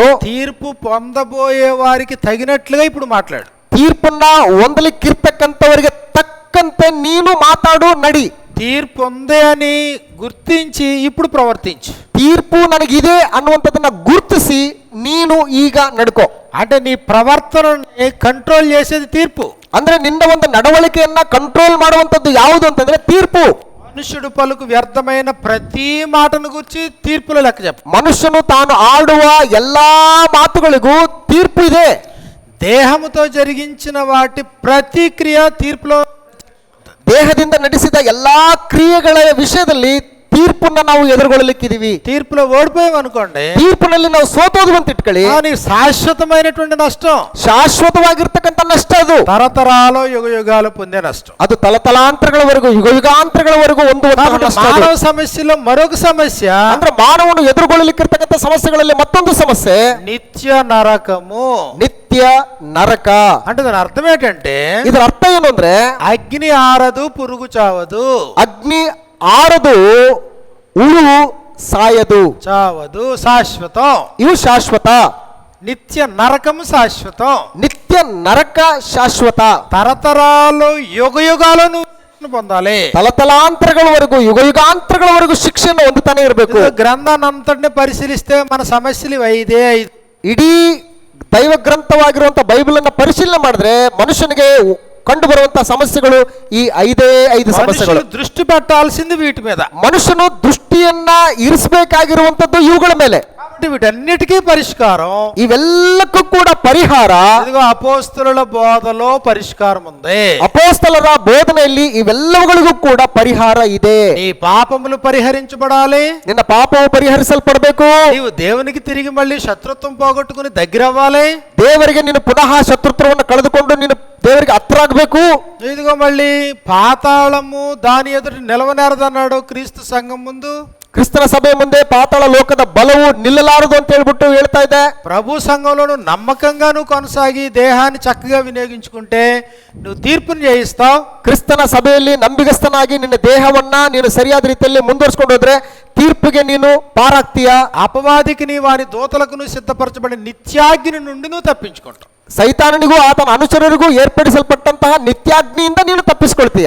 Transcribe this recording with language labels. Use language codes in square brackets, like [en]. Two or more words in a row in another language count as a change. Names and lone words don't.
[te] తీర్పు పొందబోయే వారికి తగినట్లుగా ఇప్పుడు మాట్లాడు. [kn] ತೀರ್ಪನ್ನ ಹೊಂದಲಿಕ್ಕಿರ್ತಕ್ಕಂಥವರಿಗೆ ತಕ್ಕಂತೆ ನೀನು ಮಾತಾಡು, ನಡಿ. [te] తీర్పు ఉంది అని గుర్తించి ఇప్పుడు ప్రవర్తించు. [kn] ತೀರ್ಪು ನನಗಿದೆ ಅನ್ನುವಂಥದ್ದನ್ನ ಗುರುತಿಸಿ ನೀನು ಈಗ ನಡ್ಕೋ. [te] అంటే నీ ప్రవర్తనని కంట్రోల్ చేసేది తీర్పు. [kn] ಅಂದ್ರೆ ನಿನ್ನ ಒಂದು ನಡವಳಿಕೆಯನ್ನ ಕಂಟ್ರೋಲ್ ಮಾಡುವಂಥದ್ದು ಯಾವುದು ಅಂತಂದ್ರೆ ತೀರ್ಪು. [te] మనుషుడు పలుకు వ్యర్థమైన ప్రతి మాటను గురించి తీర్పులో లెక్క చెప్ప. [kn] ಮನುಷ್ಯನು ತಾನು ಆಡುವ ಎಲ್ಲಾ ಮಾತುಗಳಿಗೂ ತೀರ್ಪು ಇದೆ. [te] దేహముతో జరిగించిన వాటి ప్రతి క్రియ తీర్పులో, [kn] ದೇಹದಿಂದ ನಡೆಸಿದ ಎಲ್ಲಾ ಕ್ರಿಯೆಗಳ ವಿಷಯದಲ್ಲಿ ತೀರ್ಪನ್ನ ನಾವು ಎದುರುಗೊಳ್ಳಲಿಕ್ಕಿದೀವಿ. [te] తీర్పులో ఓడిపోయాం అనుకోండి, [kn] ತೀರ್ಪಿನಲ್ಲಿ ನಾವು ಸೋತೋದು ಅಂತ ಇಟ್ಕೊಳ್ಳಿ, [te] నీకు శాశ్వతమైనటువంటి నష్టం, [kn] ಶಾಶ್ವತವಾಗಿರ್ತಕ್ಕಂಥ ನಷ್ಟ ಅದು. [te] తరతరాలు యుగ యుగాలు పొందే నష్టం. [kn] ಅದು ತಲತಲಾಂತರಗಳವರೆಗೂ ಯುಗ ಯುಗಾಂತರಗಳವರೆಗೂ [te] కాబట్టి [kn] ನಷ್ಟ ಅದು. [te] మానవ సమస్యలో మరొక సమస్య, [kn] ಅಂದ್ರೆ ಮಾನವನು ಎದುರುಗೊಳ್ಳಲಿಕ್ಕಿರ್ತಕ್ಕಂಥ ಸಮಸ್ಯೆಗಳಲ್ಲಿ ಮತ್ತೊಂದು ಸಮಸ್ಯೆ [te] నిత్య నరకము. [kn] ನಿತ್ಯ ನರಕ. [te] అంటే దాని అర్థం ఏంటంటే, [kn] ಇದರ ಅರ್ಥ ಏನು ಅಂದ್ರೆ [te] అగ్ని ఆరదు పురుగు చావదు. [kn] ಅಗ್ನಿ ಆರದು ಉಳು ಸಾಯದು, [te] చావదు శాశ్వతం. [kn] ಇವು ಶಾಶ್ವತ. [te] నిత్య నరకము శాశ్వతం. [kn] ನಿತ್ಯ ನರಕ ಶಾಶ್ವತ. [te] తరతరాలు యుగ యుగాలను పొందాలి. [kn] ತಲತಲಾಂತರಗಳವರೆಗೂ ಯುಗ ಯುಗಾಂತರಗಳವರೆಗೂ ಶಿಕ್ಷೆಯನ್ನು ಹೊಂದುತ್ತಾನೆ ಇರಬೇಕು. [te] గ్రంథాన్ని అంతటిని పరిశీలిస్తే మన సమస్యలు ఇవి 5. [kn] ಇಡೀ ದೈವ ಗ್ರಂಥವಾಗಿರುವಂತ ಬೈಬಲ್ ಅನ್ನ ಪರಿಶೀಲನೆ ಮಾಡಿದ್ರೆ ಮನುಷ್ಯನಿಗೆ ಕಂಡು ಬರುವಂತಹ ಸಮಸ್ಯೆಗಳು ಈ 5 ಸಮಸ್ಯೆಗಳು. [te] దృష్టి పెట్టాల్సింది వీటి మీద. [kn] ಮನುಷ್ಯನು ದೃಷ್ಟಿಯನ್ನ ಇರಿಸಬೇಕಾಗಿರುವಂತದ್ದು ಇವುಗಳ ಮೇಲೆ. [te] కాబట్టి వీటన్నిటికీ పరిష్కారం, [kn] ಇವೆಲ್ಲಕ್ಕೂ ಕೂಡ ಪರಿಹಾರ [te] ఇదిగో అపోస్తలుల బోధలో పరిష్కారం ఉంది. [kn] ಅಪೋಸ್ತಲರ ಬೋಧನೆಯಲ್ಲಿ ಇವೆಲ್ಲವುಗಳಿಗೂ ಕೂಡ ಪರಿಹಾರ ಇದೆ. [te] నీ పాపములు పరిహరించబడాలి, [kn] ನಿನ್ನ ಪಾಪವು ಪರಿಹರಿಸಲ್ಪಡಬೇಕು. [te] నీవు దేవునికి తిరిగి మళ్ళీ శత్రుత్వం పోగొట్టుకుని దగ్గర అవ్వాలి. [kn] ದೇವರಿಗೆ ನೀನು ಪುನಃ ಶತ್ರುತ್ವವನ್ನು ಕಳೆದುಕೊಂಡು ನೀನು ದೇವರಿಗೆ ಹತ್ರ ಆಗಬೇಕು. [te] ఇదిగో మళ్ళీ పాతాళము దాని ఎదుటి నిలవనేరదన్నాడు క్రీస్తు సంఘం ముందు. [kn] ಕ್ರಿಸ್ತನ ಸಭೆ ಮುಂದೆ ಪಾತಾಳ ಲೋಕದ ಬಲವು ನಿಲ್ಲಲಾರದು ಅಂತ ಹೇಳ್ಬಿಟ್ಟು ಹೇಳ್ತಾ ಇದೆ. [te] ప్రభు సంఘంలో నువ్వు నమ్మకంగా నువ్వు కొనసాగి దేహాన్ని చక్కగా వినియోగించుకుంటే నువ్వు తీర్పుని జయిస్తావు. [kn] ಕ್ರಿಸ್ತನ ಸಭೆಯಲ್ಲಿ ನಂಬಿಗಸ್ತನಾಗಿ ನಿನ್ನ ದೇಹವನ್ನ ನೀನು ಸರಿಯಾದ ರೀತಿಯಲ್ಲಿ ಮುಂದುವರಿಸಿಕೊಂಡು ಹೋದ್ರೆ ತೀರ್ಪಿಗೆ ನೀನು ಪಾರಾಗ್ತೀಯ. [te] అపవాదికి నీ వారి దూతలకు నువ్వు సిద్ధపరచబడిన నిత్యాగ్ని నుండి నువ్వు తప్పించుకుంటావు. [kn] ಸೈತಾನನಿಗೂ ಆತನ ಅನುಚರರಿಗೂ ಏರ್ಪಡಿಸಲ್ಪಟ್ಟಂತಹ ನಿತ್ಯಾಗ್ನಿಯಿಂದ ನೀನು ತಪ್ಪಿಸಿಕೊಳ್ತೀಯ.